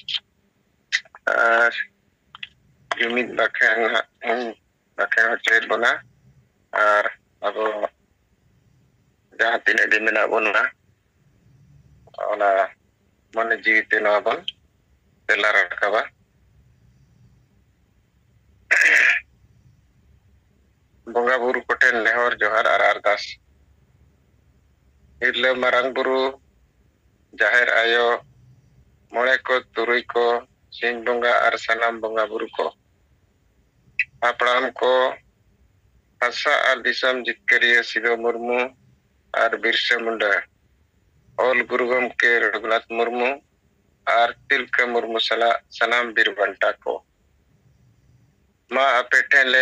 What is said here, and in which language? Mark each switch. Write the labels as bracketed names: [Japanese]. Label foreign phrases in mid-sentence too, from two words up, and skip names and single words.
[Santali] jumit bakang hotel bona ar abo jahan tinak di mena bona ona mane jiwite na bon telar kaba bonga buru koten lehor johar ar ardas ᱛᱤᱨᱞᱟᱹ ᱢᱟᱨᱟᱝ ᱵᱩᱨᱩ ᱡᱟᱦᱮᱨ ᱟᱭᱳ ᱢᱚᱬᱮ ᱠᱚ ᱛᱩᱨᱩᱭ ᱠᱚ ᱥᱤᱧ ᱵᱚᱸᱜᱟ ᱟᱨ ᱥᱟᱱᱟᱢ ᱵᱚᱸᱜᱟ ᱵᱩᱨᱩ ᱠᱚ ᱦᱟᱯᱲᱟᱢ ᱠᱚ ᱦᱟᱥᱟ ᱟᱨ ᱫᱤᱥᱚᱢ ᱡᱤᱛᱠᱟᱹᱨᱤᱭᱟᱹ ᱥᱤᱫᱩ ᱢᱩᱨᱢᱩ ᱟᱨ ᱵᱤᱨᱥᱟᱹ ᱢᱩᱱᱰᱟ ᱚᱞ ᱜᱩᱨᱩ ᱜᱚᱢᱠᱮ ᱨᱚᱜᱷᱩᱱᱟᱛᱷ ᱢᱩᱨᱢᱩ ᱟᱨ ᱛᱤᱞᱠᱟᱹ ᱢᱩᱨᱢᱩ ᱥᱟᱞᱟᱜ ᱥᱟᱱᱟᱢ ᱵᱤᱨ ᱵᱟᱱᱴᱟ ᱠᱚ ᱢᱟ ᱟᱯᱮ ᱴᱷᱮᱱ ᱞᱮ